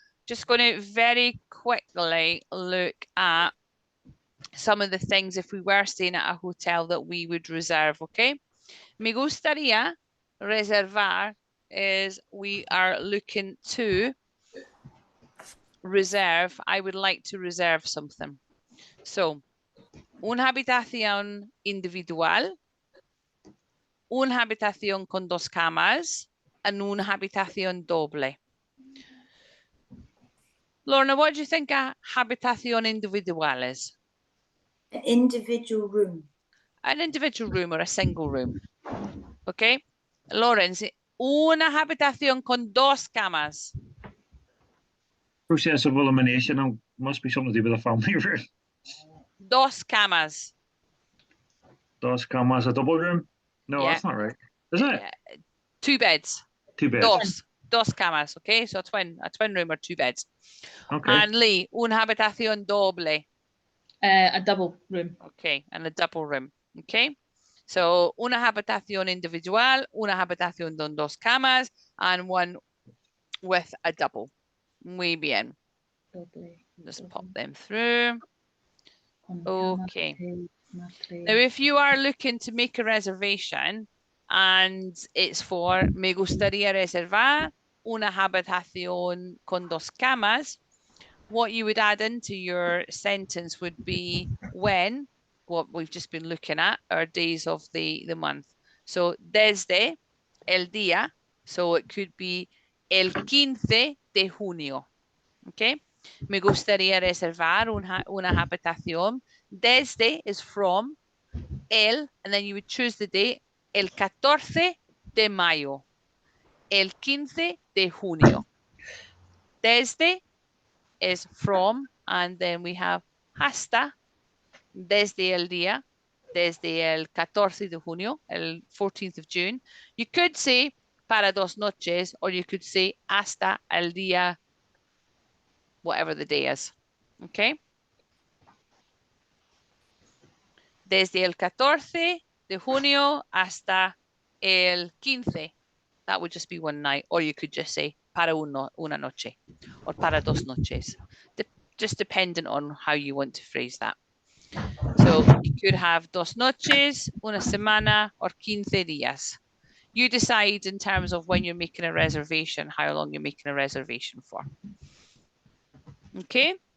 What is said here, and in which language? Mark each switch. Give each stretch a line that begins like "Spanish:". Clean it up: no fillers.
English: Just going to very quickly look at some of the things if we were staying at a hotel that we would reserve, okay?
Spanish: Me gustaría reservar
English: is we are looking to reserve, I would like to reserve something.
Spanish: So, una habitación individual, una habitación con 2 camas,
English: and
Spanish: una habitación doble.
English: Lorna, what do you think a
Spanish: habitación individual
English: is? An individual room. An individual room or a single room. Okay.
Spanish: Lawrence, una habitación con 2 camas.
English: Process of elimination must be something to do with a family room.
Spanish: 2 camas.
English: 2 camas, a double room? No, Yeah. that's not right. Is it? 2 beds. 2 beds.
Spanish: Dos camas,
English: okay? So a twin room or 2 beds. Okay.
Spanish: And Lee, una habitación doble.
English: A double room. Okay, and a double room. Okay.
Spanish: So una habitación individual, una habitación con 2 camas,
English: and one with a double. Muy bien. Just pop them through. Okay. Now, if you are looking to make a reservation and it's for
Spanish: me gustaría reservar una habitación con 2 camas,
English: what you would add into your sentence would be when, what we've just been looking at, our days of the month. So,
Spanish: desde el día,
English: so it could be
Spanish: el 15 de junio.
English: Okay,
Spanish: Me gustaría reservar una habitación.
English: Desde is from. El, and then you would choose the date.
Spanish: El 14 de mayo. El 15 de junio. Desde
English: is from, and then we have
Spanish: hasta, desde el día, desde el 14 de junio, el
English: 14th of June. You could say
Spanish: para 2 noches,
English: or you could say
Spanish: hasta el día,
English: whatever the day is. Okay?
Spanish: Desde el 14 de junio hasta el 15.
English: That would just be one night, or you could just say
Spanish: para una noche,
English: or
Spanish: para 2 noches.
English: Just dependent on how you want to phrase that. So you could have
Spanish: 2 noches, una semana,
English: or
Spanish: 15 días.
English: You decide in terms of when you're making a reservation, how long you're making a reservation for. Okay?